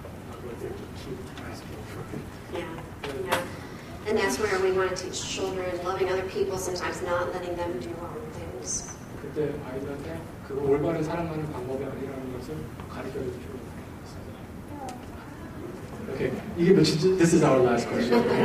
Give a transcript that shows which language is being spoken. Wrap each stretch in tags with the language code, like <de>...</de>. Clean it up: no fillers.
<en>Not what they keep asking for. Yeah. And that's where we want to teach children loving other people, sometimes not letting them do wrong things.</en> <ko>그때 아이들한테 그 올바른 사랑하는 방법이 아니라는 것을 가르쳐줄 필요가 있어요.</ko> <en>Okay,</en> <ko>이게</ko> <en>this is our last question.</en>